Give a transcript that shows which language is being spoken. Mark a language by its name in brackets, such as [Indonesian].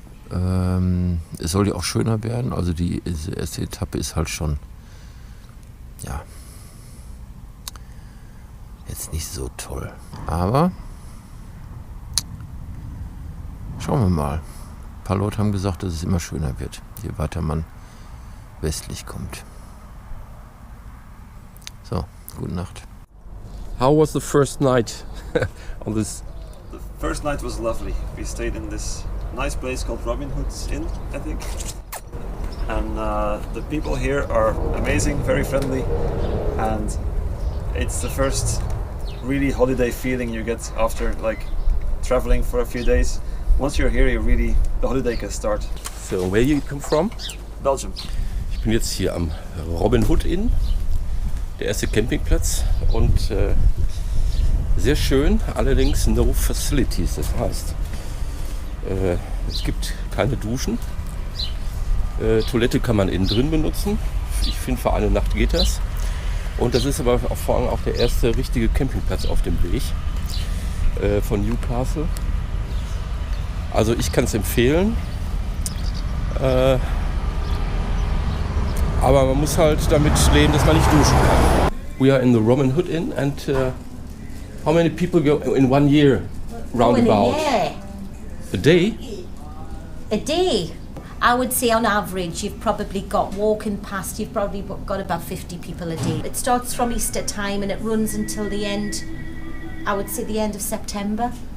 [German] Es soll ja auch schöner werden. Also die erste Etappe ist halt schon, ja, jetzt nicht so toll. Aber schauen wir mal. Ein paar Leute haben gesagt, dass es immer schöner wird, je weiter man westlich kommt. So, gute Nacht. [English] How was the first night on this? The first night was lovely. We stayed in this nice place called Robin Hood's Inn, I think. And the people here are amazing, very friendly, and it's the first really holiday feeling you get after like traveling for a few days. Once you're here, the holiday can start. So, where you come from? Belgium. [German] Ich bin jetzt hier am Robin Hood Inn, der erste Campingplatz und sehr schön, allerdings [English] no facilities, [German] das heißt, es gibt keine Duschen, Toilette kann man innen drin benutzen, ich finde für eine Nacht geht das und das ist aber vor allem auch der erste richtige Campingplatz auf dem Weg von Newcastle. Also ich kann es empfehlen, aber man muss halt damit leben, dass man nicht duschen kann. [English] We are in the Robin Hood Inn and how many people go in 1 year roundabout? A day? A day. I would say on average you've probably got walking past, you've probably got about 50 people a day. It starts from Easter time and it runs until the end, I would say the end of September.